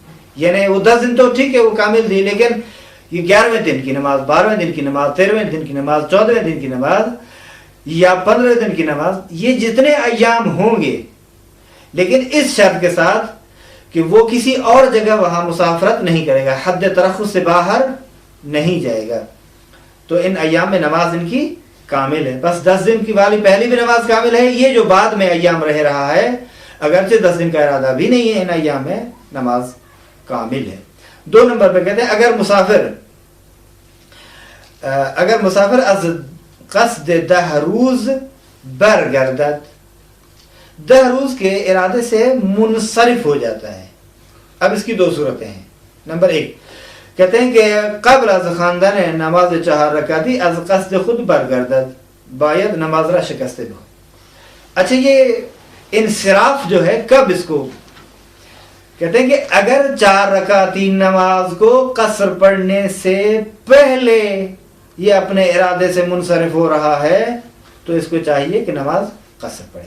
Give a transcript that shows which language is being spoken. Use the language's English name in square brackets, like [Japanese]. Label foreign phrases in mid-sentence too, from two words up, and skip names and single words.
[Urdu] یعنی وہ 10 دن تو ٹھیک ہے وہ کامل دی، لیکن یہ 11ویں دن کی نماز، 12ویں دن کی نماز، 13ویں دن کی نماز، 14ویں دن کی نماز یا 15ویں دن کی نماز، یہ جتنے ایام ہوں گے، لیکن اس شرط کے ساتھ کہ وہ کسی اور جگہ وہاں مسافرت نہیں کرے گا، حد ترخص سے باہر نہیں جائے گا، تو ان ایام میں نماز ان کی کامل ہے. بس 10 دن کی والی پہلی بھی نماز کامل ہے. یہ جو بعد میں ایام رہ رہا ہے اگرچہ 10 دن کا ارادہ بھی نہیں ہے، ان ایام میں نماز کامل ہے. 2 نمبر پہ کہتے ہیں [Persian] اگر مسافر از قصد 10 روز برگردد، [Urdu] 10 روز کے ارادے سے منصرف ہو جاتا ہے. اب اس کی 2 صورتیں ہیں. نمبر 1 کہتے ہیں کہ [Persian] قبل از خواندن نماز 4 رکعتی از قصد خود برگردد باید نماز را شکسته بود. [Urdu] اچھا، یہ انصراف جو ہے کب اس کو کہتے ہیں کہ اگر 4 رکعتی نماز کو قصر پڑھنے سے پہلے یہ اپنے ارادے سے منصرف ہو رہا ہے تو اس کو چاہیے کہ نماز قصر پڑھے.